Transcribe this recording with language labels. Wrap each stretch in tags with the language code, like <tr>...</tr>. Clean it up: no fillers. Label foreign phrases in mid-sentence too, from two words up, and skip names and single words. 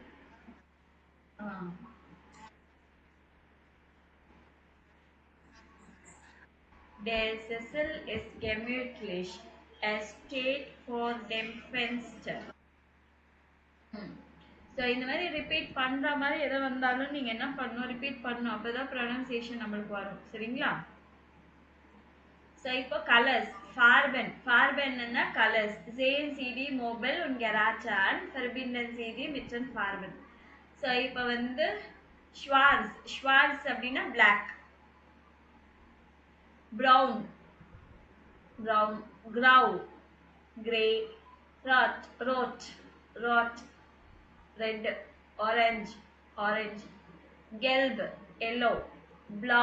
<de>Der Sessel ist gemütlich. Es steht vor dem Fenster.</de> <ta>ஸோ இந்த மாதிரி ரிப்பீட் பண்ணுற மாதிரி எதை வந்தாலும் நீங்கள் என்ன பண்ணணும், ரிப்பீட் பண்ணணும். அப்போ தான் ப்ரொனன்சியேஷன் நம்மளுக்கு வரும். சரிங்களா? ஸோ இப்போ கலர்ஸ்.</ta> <de>Farben.</de> <ta>Farbenன்னா கலர்ஸ்.</ta> <de>Sehen Sie die Möbel und Geräte an, verbinden Sie die mit den Farben.</de> <ta>ஸோ இப்போ வந்து schwarz. Schwarz அப்படின்னா black.</ta> <en>Brown. Brown. Grau. Grey. Rot. Red. Orange. Gelb. Yellow. Blau.</en>